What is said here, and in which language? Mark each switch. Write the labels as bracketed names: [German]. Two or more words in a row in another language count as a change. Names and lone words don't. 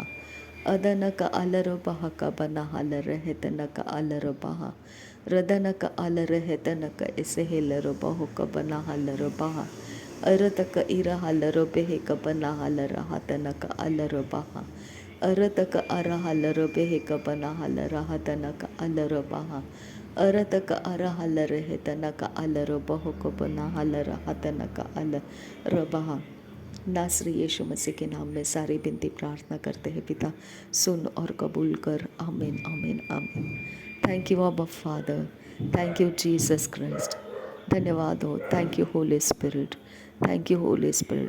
[Hindi] Adanaka alaro baha kabana halara hetanaka alaro baha. Radanaka alara hetanaka esehilaro baho kabana halaro baha. Arataka ira halaro behe kabana halara hatanaka alaro baha. अरतक अर हलर बेहक बना हलर हतनक अलर बहा अरतक अर हलर है तनक अलर बहुक बना हलर हतनक अलर बहा। नासरी यीशु मसीह के नाम में सारी विनती प्रार्थना करते हैं पिता, सुन और कबूल कर। आमीन आमीन आमीन। [English] Thank you Abba Father, thank you Jesus Christ. [Hindi] धन्यवाद हो, [English] thank you Holy Spirit, thank you Holy Spirit.